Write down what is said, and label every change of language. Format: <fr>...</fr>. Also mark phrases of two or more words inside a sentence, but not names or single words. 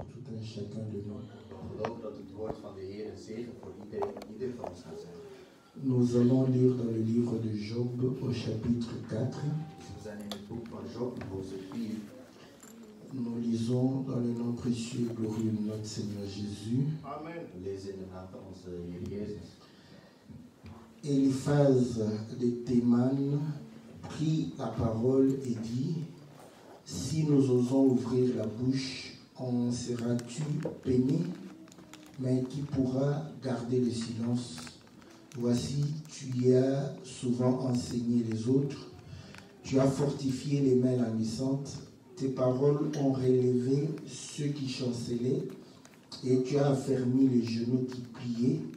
<fr>chacun de nous.</fr> <nl>Geloof dat het woord van de Heer een zegen voor ieder van ons gaat zijn.</nl> <fr>Nous allons lire dans le livre de Job au chapitre 4.</fr> <nl>Dus we zijn in het boek van Job, hoofdstuk 4.</nl> <fr>Nous lisons dans le nom précieux et glorieux de notre Seigneur Jésus. Amen.</fr> <nl>We lezen in de naam van onze Heer Jezus.</nl> <fr>Eliphaz de Théman prit la parole et dit: Si nous osons ouvrir la bouche, en seras-tu peiné? Mais qui pourra garder le silence? Voici, tu y as souvent enseigné les autres, tu as fortifié les mains languissantes, tes paroles ont relevé ceux qui chancelaient, et tu as affermi les genoux qui pliaient.</fr>